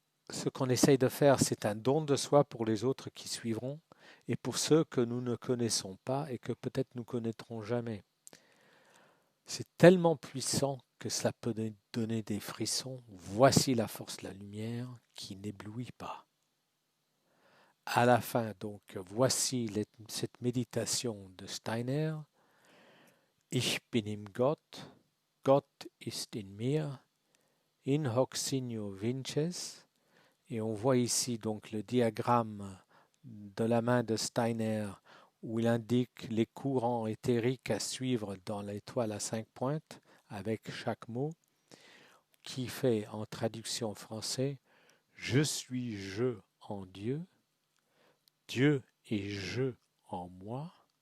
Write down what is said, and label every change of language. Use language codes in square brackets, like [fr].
[fr] Ce qu'on essaye de faire, c'est un don de soi pour les autres qui suivront et pour ceux que nous ne connaissons pas et que peut-être nous connaîtrons jamais. C'est tellement puissant que cela peut donner des frissons. Voici la force de la lumière qui n'éblouit pas. À la fin, donc, voici cette méditation de Steiner. [de] Ich bin im Gott, Gott ist in mir, [la] in hoc signo vinces. [fr] Et on voit ici donc le diagramme de la main de Steiner où il indique les courants éthériques à suivre dans l'étoile à 5 pointes avec chaque mot qui fait en traduction français Je suis je en Dieu, Dieu est je en moi.